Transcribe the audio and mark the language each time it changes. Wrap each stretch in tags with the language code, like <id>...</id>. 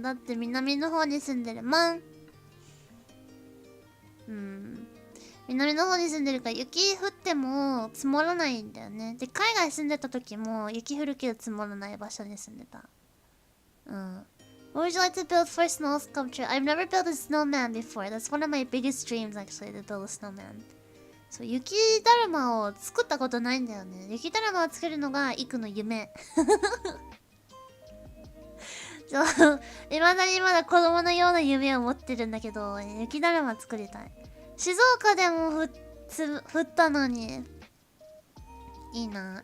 <ja>だって南の方に住んでるもん。南の方に住んでるから雪降っても積もらないんだよね。で、海外住んでた時も雪降るけど積もらない場所に住んでた。</ja> <en>What would you like to build for snow sculpture? I've never built a snowman before. That's one of my biggest dreams actually, to build a snowman.</en> <ja>そう、雪だるまを作ったことないんだよね。雪だるまを作るのがイクの夢。そう、未だにまだ子供のような夢を持ってるんだけど、雪だるま作りたい。静岡でも降ったのに。いいな。</ja>